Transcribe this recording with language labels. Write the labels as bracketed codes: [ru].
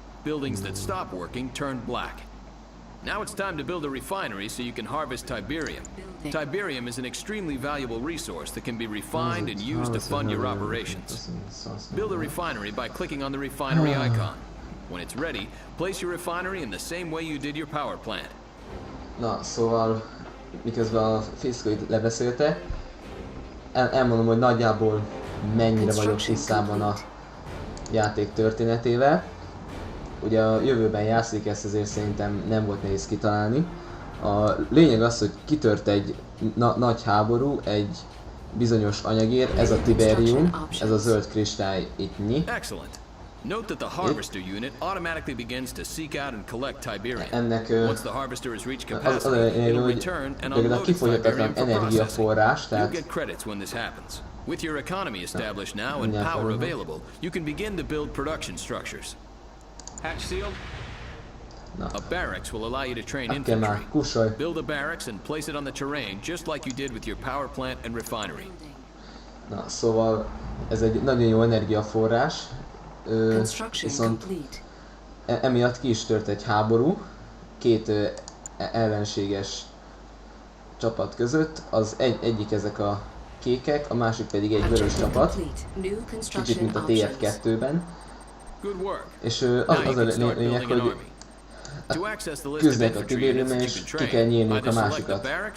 [en] Buildings that stop working turn black. Now it's time to build a refinery so you can harvest Tiberium. Tiberium is an extremely valuable resource that can be refined and used to fund your operations. Build a refinery by clicking on the refinery icon. When it's ready, place your refinery in the same way you did your power plant. [hu] Na, szóval miközben a fiszkó itt lebeszélte, elmondom, hogy nagyjából mennyire vagyok tisztában a játék történetével. Ugye a jövőben játszik, ezt azért szerintem nem volt nehéz kitalálni. A lényeg az, hogy kitört egy nagy háború egy bizonyos anyagért, ez a Tiberium, ez a zöld kristály ittnyi. [en] Note that the harvester unit automatically begins to seek out and collect Tiberium. [hu] Ennek [en] Once the harvester has reached [hu] az [en] capacity, it'll return and unload Tiberium for processing. You'll get credits when this happens. With your economy established now and power available, you can begin to build production structures. Hatch sealed? A barracks will allow you to train infantry. Build a barracks and place it on the terrain just like you did with your power plant and refinery. [hu] Na, szóval ez egy nagyon jó energiaforrás. Viszont emiatt ki is tört egy háború két ellenséges csapat között, az egyik ezek a kékek, a másik pedig egy vörös csapat, kicsit mint a TF2-ben, és az a lényeg, hogy küzdenek a Tiberiumon, és ki kell nyírniuk a másikat.